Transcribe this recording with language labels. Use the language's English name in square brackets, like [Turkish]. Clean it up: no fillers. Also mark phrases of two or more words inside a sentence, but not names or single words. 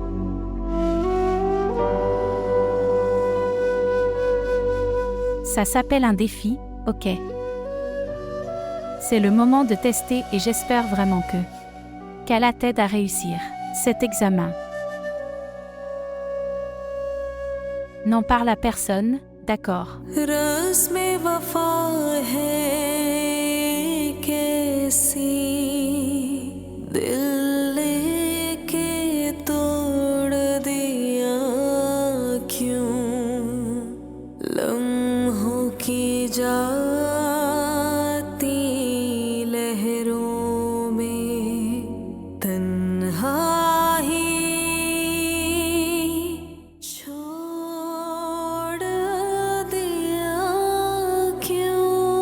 [French] Ça s'appelle un défi, ok. C'est le moment de tester et j'espère vraiment qu'Allah t'aide à réussir cet examen. N'en parle à personne, d'accord. [Hindi] रस्म वफा है कैसी दिल लेके तोड़ दिया क्यों लम्हों की जाती लहरों में तन्हाई छोड़ दिया क्यों